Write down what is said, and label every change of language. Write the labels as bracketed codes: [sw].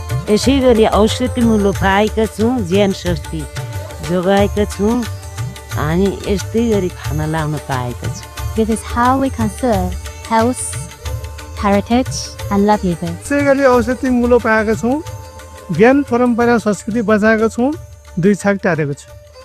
[ne] यसै गरी औषधि मूल्य पाएका छौँ ज्यान शक्ति जोगाएका छौँ अनि यस्तै गरी खान लाउन पाएका छौँ. [en] This is how we conserve health, heritage and livelihood. [ne] यसै गरी औषधि मूल्य पाएका छौँ ज्ञान परम्परा संस्कृति बचाएका छौँ दुई छाक टारेको छु